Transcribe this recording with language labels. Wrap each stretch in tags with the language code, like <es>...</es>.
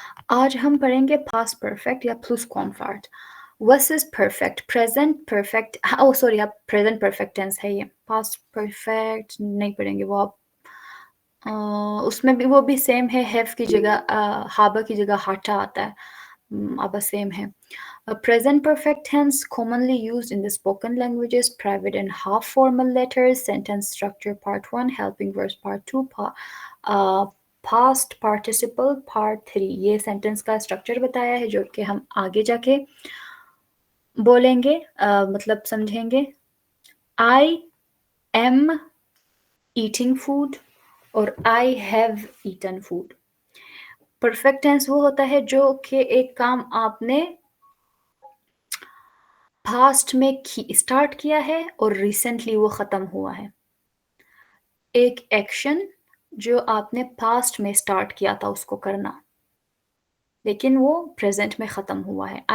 <hi>आज हम पढ़ेंगे पास्ट परफेक्ट या प्लूस्क्वामफर्ट versus perfect present perfect. Oh sorry, आप प्रेजेंट परफेक्ट टेंस है ये, पास्ट परफेक्ट नहीं पढ़ेंगे वो आप। उसमें भी वो भी सेम है, हैव की जगह हाबा की जगह हाटा आता है, अब सेम है।</hi> <en>Present perfect tense commonly used in the spoken languages, private and half formal letters, sentence structure part 1, helping verb part 2, past participle part 3।</en> <hi>ये sentence का structure बताया है जो कि हम आगे जाके बोलेंगे, मतलब समझेंगे।</hi> <en>I am eating food और I have eaten food।</en> <hi>Perfect tense वो होता है जो कि एक काम आपने पास्ट में स्टार्ट किया है और रिसेंटली वो ख़त्म हुआ है। एक एक्शन जो आपने पास्ट में स्टार्ट किया था उसको करना, लेकिन वो प्रेजेंट में ख़त्म हुआ है।</hi>